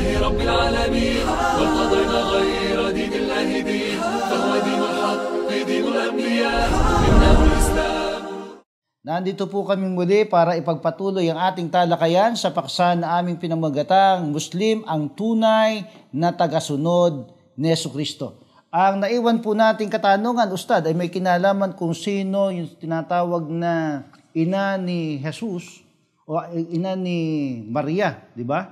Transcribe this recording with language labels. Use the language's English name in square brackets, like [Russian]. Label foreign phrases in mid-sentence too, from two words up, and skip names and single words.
[Arabic] رب العالمين وارتضينا غير دين الله دين فهو دين الحق دين الأنبياء إنه الإسلام. [Filipino] Nandito po kaming muli para ipagpatuloy ang ating talakayan sa paksa na aming pinamagatang Muslim ang tunay na tagasunod ni Jesucristo. Ang naiwan po nating katanungan, Ustad, ay may kinalaman kung sino yung tinatawag na ina ni Jesus o ina ni Maria, di ba?